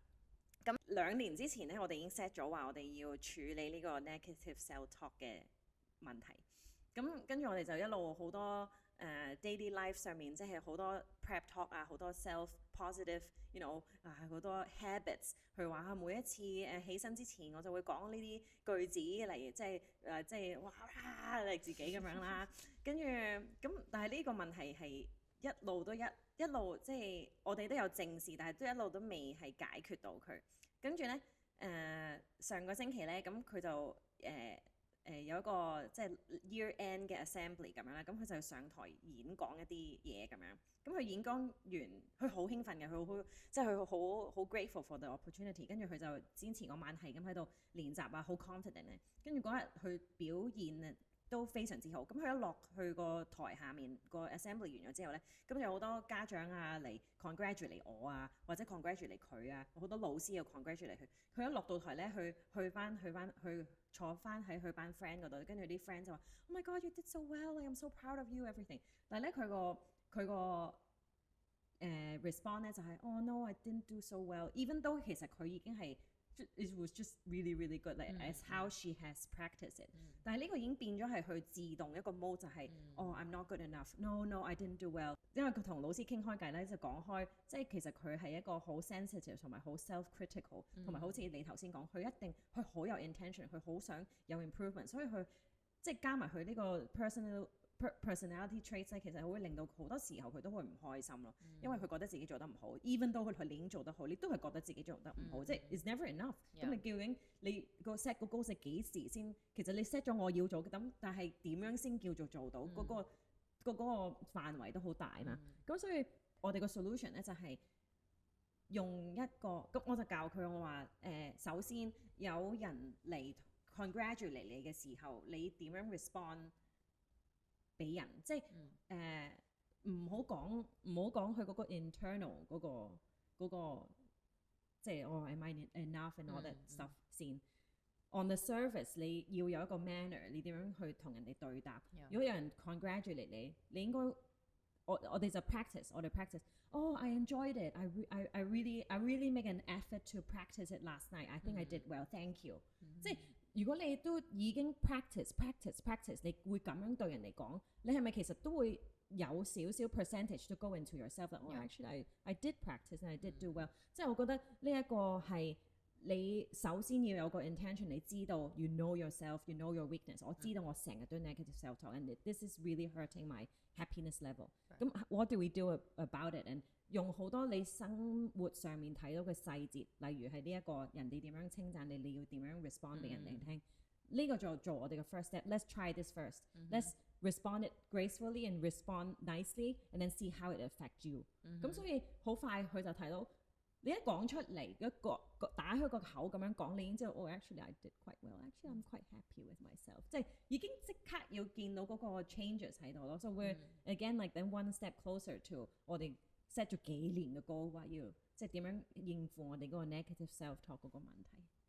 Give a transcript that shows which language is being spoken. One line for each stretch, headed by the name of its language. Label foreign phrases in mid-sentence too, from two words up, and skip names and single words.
Cantonese: 咁2年之前咧，我哋已經 set 咗話我哋要處理呢個
English: negative self talk
Cantonese: 嘅問題。咁跟住我哋就一路好多
English: daily life
Cantonese: 上面，即係好多
English: prep talk
Cantonese: 啊，好多
English: self positive you know
Cantonese: 好多 habits 去話每一次起身之前我就會講呢啲句子嚟，即係哇嚟自己咁樣啦。跟住咁，但係呢個問題係一路即係我哋都有正視，但係都一路都未係解決到佢。跟住咧上個星期咧，咁佢就有一個即係
English: year end
Cantonese: 嘅 assembly 咁樣啦，咁佢就上台演講一啲嘢咁樣。咁佢演講完，佢好興奮嘅，佢好
English: grateful for the opportunity。
Cantonese: 跟住佢就堅持嗰晚係咁喺度練習啊，好 confident 咧。跟住嗰日佢表現都非常之好。咁佢一落去個台下面個 assembly 完咗之後咧，咁有好多家長啊嚟 congratulate 我啊，或者 congratulate 佢啊，好多老師又 congratulate 佢。佢一落到台咧，去坐翻喺佢班 friend 嗰度，跟住啲 friend 就話 ：
English: Oh my God, you did so well! Like, I'm so proud of you, everything。
Cantonese: 但係咧佢個respond 咧就係：
English: Oh no, I didn't do so well。Even though
Cantonese: 其實佢已經係
English: it was just really really good like as how she has practiced it
Cantonese: 但係呢個已經變咗係佢自動一個 mode 就係
English: I'm not good enough no I didn't do well
Cantonese: 因為佢同老師傾開偈咧就講開即係其實佢係一個好 sensitive 同埋好 self-critical 同埋好似你頭先講佢佢好有 intention 佢好想有 improvement 所以佢即係加埋佢呢個
English: personality traits
Cantonese: 咧，其實會令到好多時候佢都會唔開心咯，因為佢覺得自己做得唔好 ，
English: even though
Cantonese: 佢已經做得好，你都係覺得自己做得唔好，即係
English: it's never enough。
Cantonese: 咁你究竟你個 set 個 goal 係幾時先？其實你 set 咗我要做嘅，咁但係點樣先叫做做到？嗰個範圍都好大嘛。咁所以我哋個 solution 咧就係用一個咁我就教佢我話首先有人嚟 congratulate 你嘅時候，你點樣 respond？俾人即係唔好講佢嗰個 internal 嗰個即係
English: am I enough and all that stuff
Cantonese: 先。
English: On the surface
Cantonese: 你要有一個 manner， 你點樣去同人哋對答？如果有人 congratulate 你應該我哋就 practice， 我哋 practice。
English: I enjoyed it. I really make an effort to practice it last night. I think I did well. Thank you。
Cantonese: 即係如果你都已經 practice， 你會咁樣對人哋講，你係咪其實都會有少少
English: percentage to go into yourself？ Actually I did practice and I did do well。
Cantonese: 即係我覺得呢一個係你首先要有個 intention， 你知道
English: you know yourself，you know your weakness。
Cantonese: 我知道我成日都
English: negative self-talk，and this is really hurting my happiness level。
Cantonese: 咁
English: what do we do about it？And
Cantonese: 用好多你生活上面睇到嘅細節，例如係呢一個人哋點樣稱讚你，你要點樣 respond 俾人哋聽。呢個就做我哋嘅
English: first step。Let's try this first。Let's respond it gracefully and respond nicely and then see how it affects you。
Cantonese: 咁所以好快佢就睇到。你一講出嚟，一個打開個口咁樣講，你已經知道
English: actually I did quite well. Actually I'm quite happy with myself。
Cantonese: 即係已經即刻要見到嗰個 changes 喺度咯。
English: So we're again like then one step closer to
Cantonese: 我哋 set 咗幾年嘅 goal， 話要即係點樣應付我哋嗰個
English: negative self-talk
Cantonese: 嗰個問題。